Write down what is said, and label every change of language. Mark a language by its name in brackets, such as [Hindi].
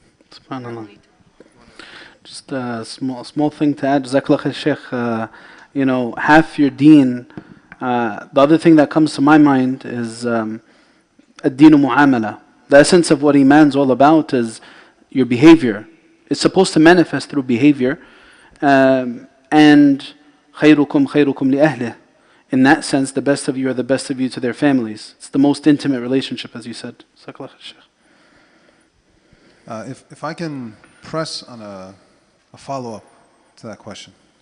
[English] SubhanAllah. Just a small thing to add. Jazakallah khair, Shaykh. Half your deen. The other thing that comes to my mind is ad-deenu mu'amala. The essence of what Iman's all about is your behavior. It's supposed to manifest through behavior. And [Arabic] خَيْرُكُمْ خَيْرُكُمْ لِأَهْلِهِ. [English] In that sense, the best of you are the best of you to their families. It's the most intimate relationship, as you said. Jazakallah khair, Shaykh. If I can press on a follow-up to that question.